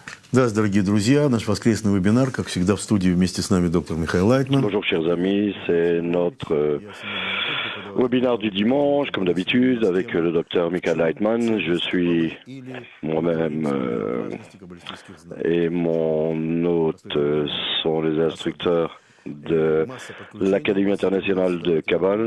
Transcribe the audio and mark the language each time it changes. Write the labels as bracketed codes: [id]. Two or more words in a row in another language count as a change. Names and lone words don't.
[ru] Здравствуйте, дорогие друзья. Наш воскресный вебинар, как всегда, в студии вместе с нами доктор Михаил Лайтман. [fr] Bonjour chers amis, c'est notre webinaire du dimanche, comme d'habitude, avec le docteur Michael Leitman. Je suis moi-même et mon hôte sont les instructeurs de l'Académie internationale de Kabbale.